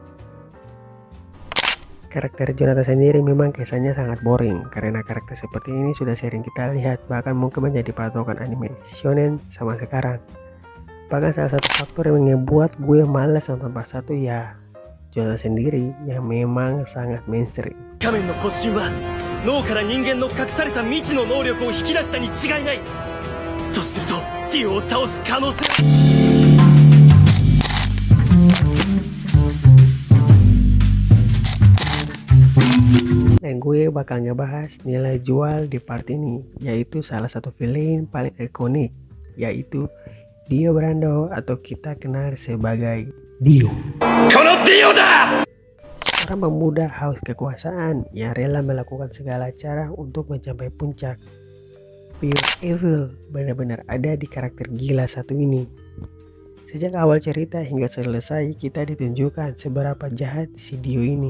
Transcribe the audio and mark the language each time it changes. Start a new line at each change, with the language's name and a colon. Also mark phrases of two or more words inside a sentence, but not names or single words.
Indonesian: Karakter Jonathan sendiri memang kesannya sangat boring karena karakter seperti ini sudah sering kita lihat, bahkan mungkin menjadi patokan anime shonen sama sekarang. Bahkan salah satu faktor yang ngebuat gue malas nonton part 1 ya Jonathan sendiri yang memang sangat mainstream.
Japanese: 仮面の骨神は脳から人間の隠された未知の能力を引き出したに違いない。とするとディオを倒す可能性。
Indonesian: Dan gue bakal ngebahas nilai jual di part ini, yaitu salah satu villain paling ikonik, yaitu Dio Brando atau kita kenal sebagai Dio.
Japanese: このディオだ。
Indonesian: Seorang pemuda haus kekuasaan yang rela melakukan segala cara untuk mencapai puncak.
English: Pure evil
Indonesian: benar-benar ada di karakter gila satu ini. Sejak awal cerita hingga selesai kita ditunjukkan seberapa jahat si Dio ini.